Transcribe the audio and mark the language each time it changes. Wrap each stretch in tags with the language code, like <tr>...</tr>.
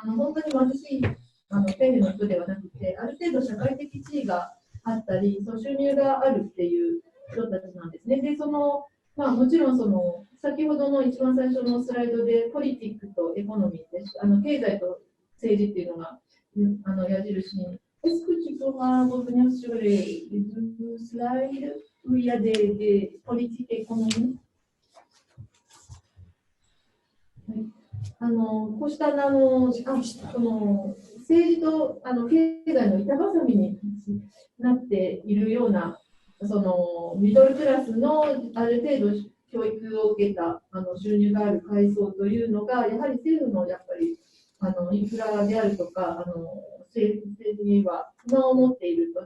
<ja>本当に貧しい底辺の人ではなくて、ある程度社会的地位があったり、収入があるっていう人たちなんですね。で、もちろん先ほどの一番最初のスライドで、ポリティックとエコノミーです。経済と政治っていうのが矢印に。</ja> <fr>Est-ce que tu pourras revenir sur les deux slides où il y a des politiques et économiques?</fr> <ja>こうした政治と経済の板挟みになっているようなミドルクラスのある程度教育を受けた収入がある階層というのがやはり政府のやっぱりインフラであるとか政治には不満を持っていると。</ja>